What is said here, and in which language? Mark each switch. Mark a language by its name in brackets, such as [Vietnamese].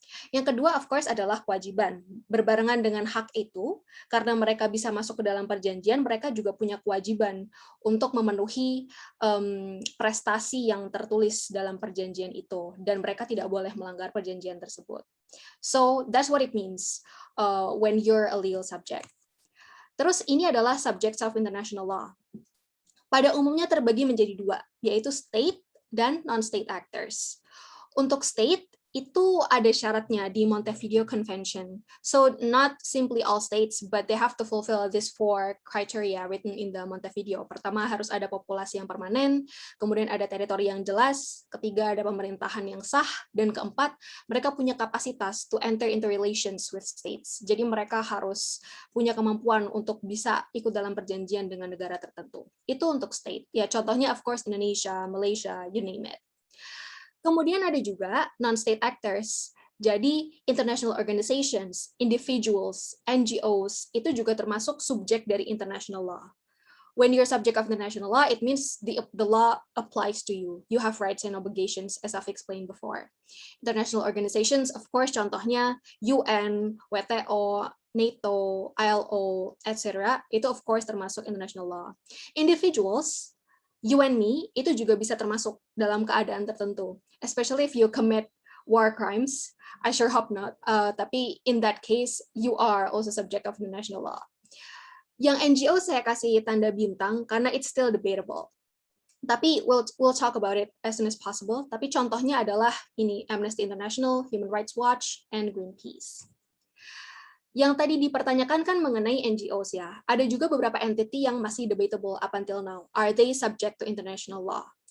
[Indonesian] Yang kedua, of course, adalah kewajiban. Berbarengan dengan hak itu, karena mereka bisa masuk ke dalam perjanjian, mereka juga punya kewajiban untuk memenuhi prestasi yang tertulis dalam perjanjian itu, dan mereka tidak boleh melanggar perjanjian tersebut. [English] So, that's what it means when you're a legal subject. [Indonesian] Terus, ini adalah [English] subjects of international law. [Indonesian] pada umumnya terbagi menjadi dua, yaitu state dan non-state actors. Untuk state, itu ada syaratnya di Montevideo Convention. [English] So not simply all states, but they have to fulfill these 4 criteria written in the Montevideo. [Indonesian] Pertama, harus ada populasi yang permanen, kemudian ada teritori yang jelas, ketiga ada pemerintahan yang sah, dan keempat, mereka punya kapasitas [English] to enter into relations with states. [Indonesian] Jadi mereka harus punya kemampuan untuk bisa ikut dalam perjanjian dengan negara tertentu. Itu untuk state. Ya, contohnya of course Indonesia, Malaysia, you name it. Kemudian ada juga non-state actors. Jadi international organizations, individuals, NGOs itu juga termasuk subjek dari international law. [English] When you're subject of international law, it means the law applies to you. You have rights and obligations, as I've explained before. International organizations, of course, contohnya UN, WTO, NATO, ILO, etc. [Indonesian] Itu of course termasuk international law. Individuals, [English] you and me, [Indonesian] itu juga bisa termasuk dalam keadaan tertentu. [English] Especially if you commit war crimes. I sure hope not. Tapi in that case, you are also subject of international law. [Indonesian] Yang NGO saya kasih tanda bintang karena [English] it's still debatable. Tapi we'll talk about it as soon as possible. [Indonesian] Tapi contohnya adalah ini Amnesty International, Human Rights Watch, and Greenpeace. Yang tadi dipertanyakan kan mengenai NGOs ya. Ada juga beberapa entity yang masih debatable [English] up until now. Are they subject to international law?